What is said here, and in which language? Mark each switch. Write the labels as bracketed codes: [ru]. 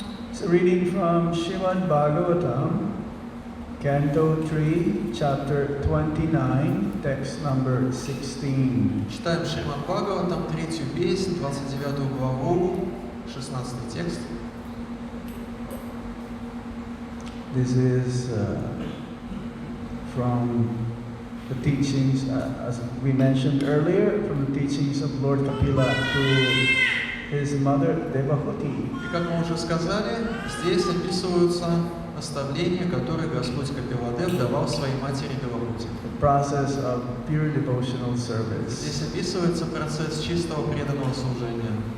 [en] It's a reading from Srimad Bhagavatam, Canto 3, Chapter 29, text number 16. [ru] Читаем Шримад Бхагаватам, 3-ю песнь, 29 главу, 16 текст. [en] This is from the teachings, as we mentioned earlier, from the teachings of Lord Kapila to his mother Devahuti. [ru] И как мы уже сказали, здесь описываются наставления, которые Господь Капиладев давал своей матери Девахути. [en] The process of pure devotional service. [ru] Здесь описывается процесс чистого преданного служения.